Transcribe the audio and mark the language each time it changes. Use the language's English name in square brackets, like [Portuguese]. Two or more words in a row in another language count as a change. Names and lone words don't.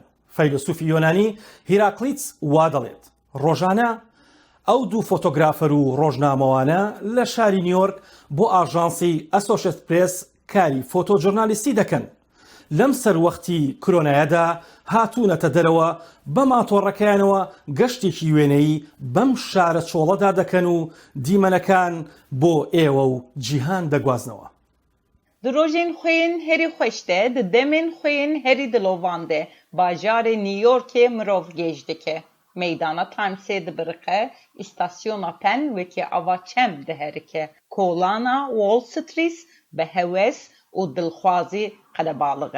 [Central Kurdish] فەیلسوفی یۆنانی هیراکلیتس وا دەڵێت ڕۆژانە ئەو دوو فۆتۆگرافەر و ڕۆژنامەوانە لە شاری نیویۆرک بۆ ئاژانسی ئەسۆشێتد پرێس کاری فۆتۆژۆرنالیستی دەکەن. لەم سەروەختی کۆرۆنایەدا هاتوونەتە دەرەوە بە ماتۆڕەکەیانەوە گەشتێکی وێنەی بەم شارە چۆڵەدا دەکەن و دیمەنەکان بۆ ئێوە و جیهان دەگوازنەوە. [Kurdish] Dirojên xwên herî xweş de, di demên xwên herî dilovan de, bajarê Nîyorkê mirov gêj dike. Meydana Timesê dibiriqe, îstasyona Penn wekî ava çem diherike. Kolana Wall Street bi hewes û dilxwazî qelebalige.